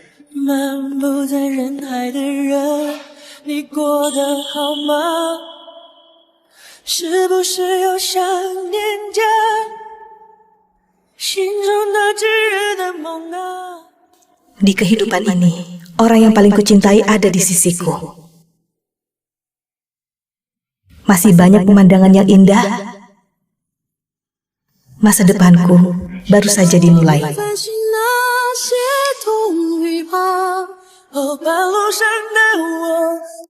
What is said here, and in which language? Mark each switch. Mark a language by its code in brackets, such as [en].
[zh] 漫步在人海的人，你过得好吗？是不是又想念着心中那炙热的梦啊？ [id] Di kehidupan ini, orang yang paling kucintai ada di sisiku. Masih banyak pemandangan yang indah. Masa depanku baru saja dimulai. [zh] 翻醒那些痛与怕，半路上的我。